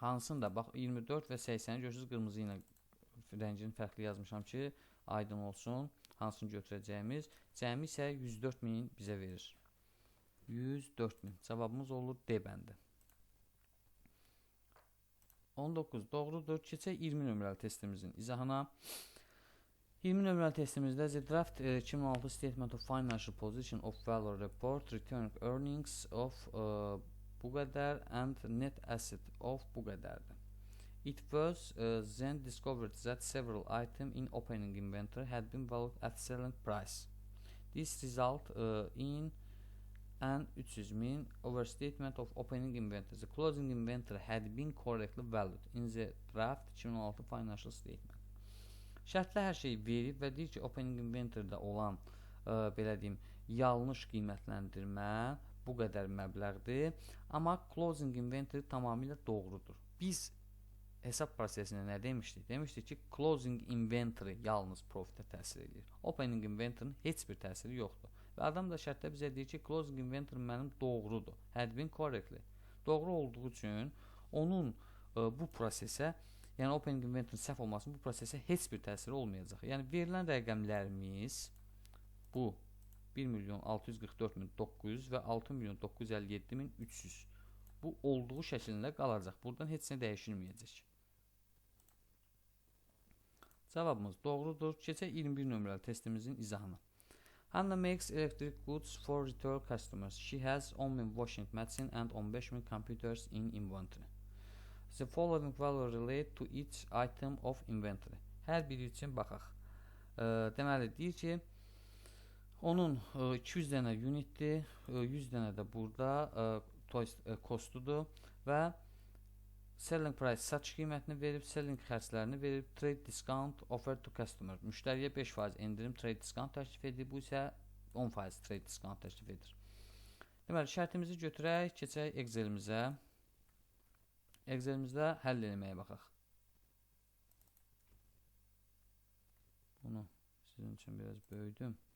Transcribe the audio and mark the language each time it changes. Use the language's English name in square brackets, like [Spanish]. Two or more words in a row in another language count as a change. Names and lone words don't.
[Azerbaijani] Hansını da bax 24 və 80-i görürsünüz qırmızı ilə rəngini fərqli yazmışam ki, aydın olsun hansını götürəcəyimiz. Cəmi isə 104.000 bizə verir. 104.000. Cavabımız olur D bəndi. 19. Doğrudur. Keçək 20 nömrəli testimizin izahına. 20 nömrəli testimizdə [English] The Draft 2016 Statement of Financial Position of Value Report Returning Earnings of [Azerbaijani] bu qədər [English] and Net Asset of [Azerbaijani] bu qədərdir. [English] It was then discovered that several items in opening inventory had been valued at selling price. This result in an 300.000 overstatement of opening inventory. The closing inventory had been correctly valued in the draft 2016 financial statement. [Azerbaijani] Şərtlə hər şey verib və deyir ki, [English] opening inventory'də [Azerbaijani] olan belə deyim, yanlış qiymətləndirmə bu qədər məbləğdir, amma [English] closing inventory [Azerbaijani] tamamilə doğrudur. Biz hesab prosesində nə demişdik? Demişdik ki, [English] closing inventory [Azerbaijani] yalnız profitə təsir edir. [English] Opening inventory'nin [Azerbaijani] heç bir təsiri yoxdur. Və adam da şərtdə bizə deyir ki, [English] closing inventory [Azerbaijani] mənim doğrudur. [English] Had been correctly. [Azerbaijani] Doğru olduğu üçün onun bu prosesə, yəni [English] opening inventory [Azerbaijani] səhv olmasın, bu prosesə heç bir təsiri olmayacaq. Yəni verilən rəqəmlərimiz bu 1.644.900 və 6.957.300 bu olduğu şəklində qalacaq. Buradan heç nə dəyişilməyəcək. Cavabımız doğrudur. Keçək 21 nömrəli testimizin izahına. [English] Hannah makes electric goods for retail customers. She has 10.000 washing machine and 15.000 computers in inventory. The following value relate to each item of inventory. [Azerbaijani] Hər biri üçün baxaq. Deməli, deyir ki, onun 200 dənə unitdir, 100 dənə də burada kostudur və [English] selling price [Azerbaijani] satış qiymətini verib, selling xərclərini verib, [English] trade discount offer to customer. [Azerbaijani] Müştəriyə 5% endirim [English] trade discount [Azerbaijani] təklif edir, bu isə 10% [English] trade discount [Azerbaijani] təklif edir. Deməli, şərtimizi götürək, keçək Excel-imizə. Excel-imizdə həll eləməyə baxaq. Bunu sizin üçün biraz böyüdüm.